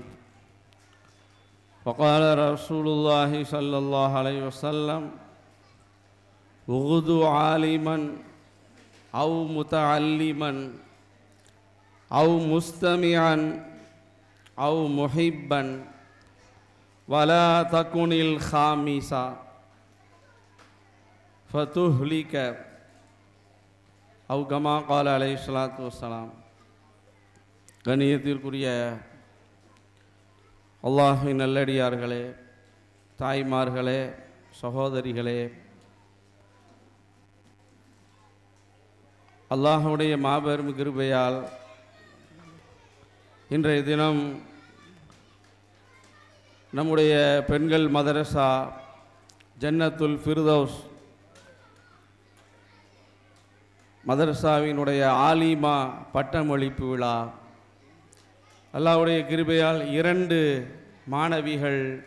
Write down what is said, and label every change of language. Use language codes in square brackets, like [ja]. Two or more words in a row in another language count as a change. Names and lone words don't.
[ar] فقال رسول الله صلى الله عليه وسلم اغد عالما أو متعلما أو مستمعا أو محبا ولا تكن الخامس فتهلك أو كما قال عليه الصلاة والسلام. [ta] கண்ணியத்திற்குரிய அல்லாஹ்வின் நல்லடியார்களே, தாய்மார்களே, சகோதரிகளே, அல்லாஹ்வுடைய மாபெரும் கிருபையால் இன்றைய தினம் நம்முடைய பெண்கள் மதரசா ஜன்னத்துல் ஃபிர்தௌஸ் மதரசாவினுடைய ஆலிமா பட்டமளிப்பு விழா, அல்லாஹ்வுடைய கிருபையால் 2 மாணவிகள்